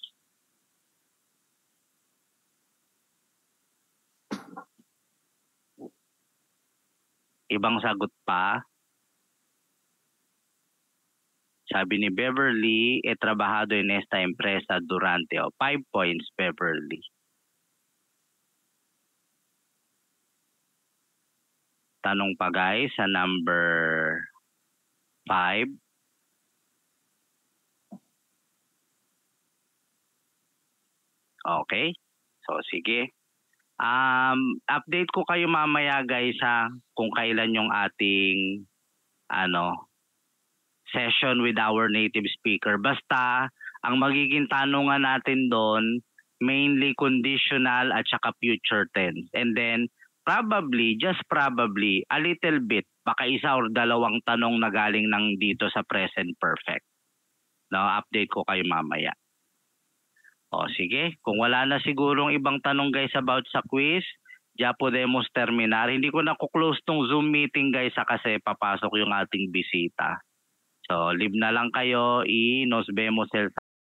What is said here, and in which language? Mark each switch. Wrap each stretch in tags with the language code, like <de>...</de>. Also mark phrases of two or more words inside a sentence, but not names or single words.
<tl>Ibang sagot pa? Sabi ni Beverly,</tl> <es>trabajado en esta empresa durante</es> <tl>5 points, Beverly. Tanong pa guys sa number 5. Okay. So sige. Update ko kayo mamaya guys ha, kung kailan yung ating session</tl> <en>with our native speaker.</en> <tl>Basta ang magiging tanungan natin doon mainly conditional at saka</tl> <en>future tense. And then probably, just probably, a little bit,</en> <tl>baka isa or dalawang tanong na galing ng dito sa</tl> <en>present perfect.</en> <tl>No, update ko kayo mamaya. O sige, kung wala na sigurong ibang tanong guys about sa quiz,</tl> <es>ya podemos terminar.</es> <tl>Hindi ko na kuklose tong Zoom meeting guys kasi papasok yung ating bisita. So, leave na lang kayo.</tl> <es>Nos vemos el</es>